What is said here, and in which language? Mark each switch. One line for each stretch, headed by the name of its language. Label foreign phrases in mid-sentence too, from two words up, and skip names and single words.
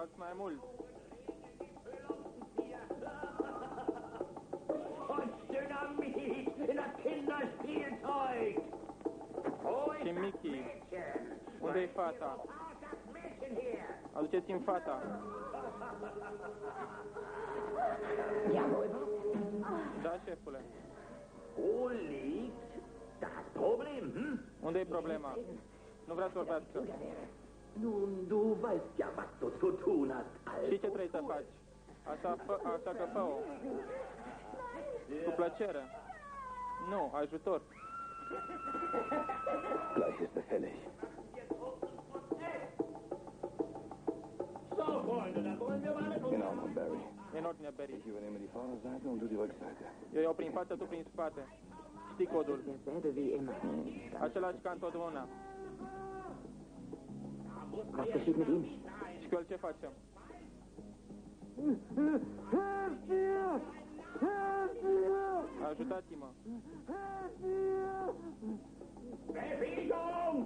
Romanian: mai mult.
German: Und Dynamit in das Kinderspielzeug.
Romanian: Și Mickey. Unde-i fata? Aduceți-mi fata. Da, șefule.
German: Wo liegt das Problem?
Romanian: Unde-i problema? Nu vrea să vorbească.
German: Nun, du weißt ja, was du zu tun hast,
Romanian: Și ce trebuie să faci? Așa că fă-o. Cu plăcere. Nu, ajutor.
German: Gleich ist er fällig. So, Freunde, dann wollen wir mal In Ordnung, Barry.
Romanian: E în ordine, Barry.
German: Ich übernehme die Vorderseite und du die Rückseite.
Romanian: Eu iau prin față, tu prin spate. Știi codul.
German: Derselbe wie immer.
Romanian: Același ca întotdeauna.
German: Was geschieht mit ihm?
Romanian: Și cu el ce facem? Ajutați-mă!
German: Befriedigung!